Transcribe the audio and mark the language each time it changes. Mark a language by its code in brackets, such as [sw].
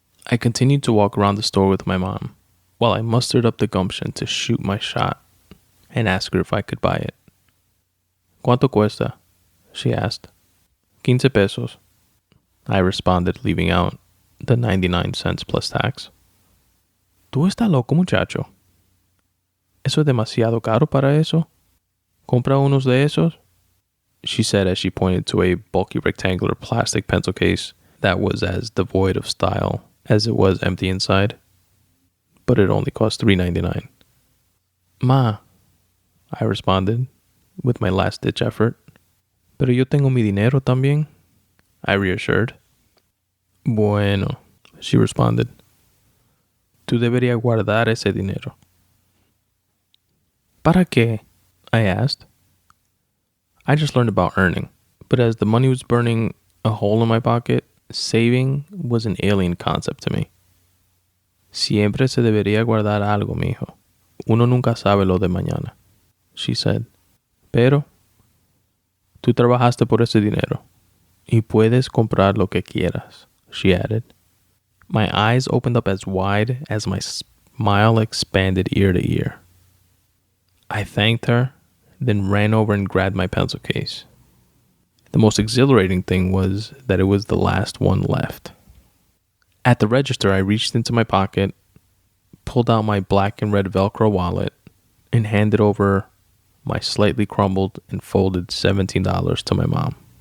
[en] I continued to walk around the store with my mom while I mustered up the gumption to shoot my shot and ask her if I could buy it. [es] ¿Cuánto cuesta?" [en] she asked. [es] 15 pesos. [en] I responded, leaving out the 99 cents plus tax. [es] ¿Tú estás loco, muchacho? ¿Eso es demasiado caro para eso? ¿Compra unos de esos?" [en] she said as she pointed to a bulky rectangular plastic pencil case that was as devoid of style as it was empty inside. But it only cost $3.99. "Ma," I responded with my last-ditch effort. [es] "Pero yo tengo mi dinero también," [en] I reassured. [es] "Bueno," [en] she responded. [es] "Tú deberías guardar ese dinero." "¿Para qué?" [en] I asked. I just learned about earning, but as the money was burning a hole in my pocket, saving was an alien concept to me. [es] "Siempre se debería guardar algo, mijo. Uno nunca sabe lo de mañana," [en] she said. [es] "Pero tú trabajaste por ese dinero y puedes comprar lo que quieras," [en] she added. My eyes opened up as wide as my smile expanded ear to ear. I thanked her, then ran over and grabbed my pencil case. The most exhilarating thing was that it was the last one left. At the register, I reached into my pocket, pulled out my black and red Velcro wallet, and handed over my slightly crumbled and folded $17 to my mom.